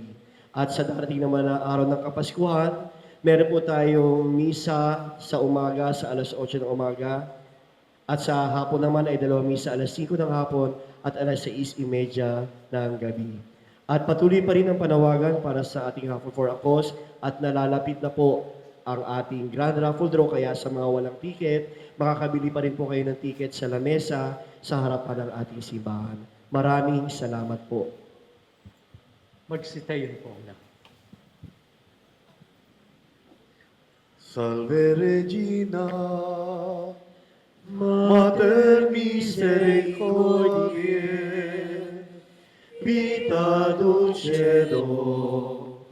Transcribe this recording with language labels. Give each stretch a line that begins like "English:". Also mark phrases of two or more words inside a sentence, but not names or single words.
Filipino: At sa darating naman na araw ng Kapaskuhan, meron po tayong misa sa umaga sa alas 8 ng umaga. At sa hapon naman ay dalawang misa alas 5 ng hapon at alas 6:30 ng gabi. At patuloy pa rin ang panawagan para sa ating Raffle for a Cause at nalalapit na po ang ating Grand Raffle Draw, kaya sa mga walang ticket, makakabili pa rin po kayo ng ticket sa lamesa sa harapan ng ating simbahan. Maraming salamat po. Magsitayon po ang lahat.
Latin: Salve Regina, Mater Misericordiae, Vita dulcedo,